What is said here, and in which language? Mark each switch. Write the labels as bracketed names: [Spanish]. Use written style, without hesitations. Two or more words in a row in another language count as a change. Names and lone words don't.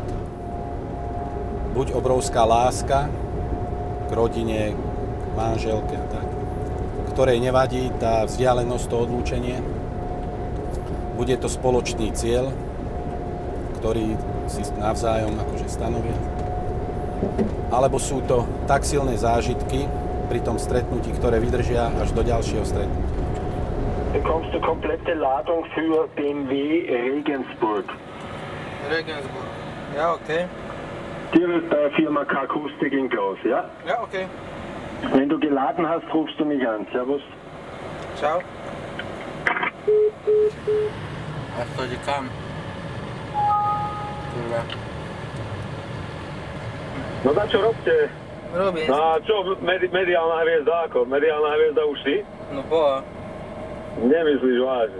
[Slovak] Buď obrovská láska k rodine, k manželke a tak, ktorej nevadí tá vzdialenosť, to odlúčenie. Bude to spoločný cieľ, ktorý si navzájom akože stanovia. Alebo sú to tak silné zážitky pri tom stretnutí, ktoré vydržia až do ďalšieho stretnutia. [German] Bekommst du komplette Ladung für BMW Regensburg. Regensburg. Ja, okay. Direkt bei Firma K-Akustik in Klaus, ja? Ja, okay. Wenn du geladen hast, rufst du mich an. Servus. Ciao. [Slovak] A to ide kam? Kurva. No tak čo robte? Robím. No a čo, mediálna hviezda ako? Mediálna hviezda už si? No boha. Nemyslíš vážne.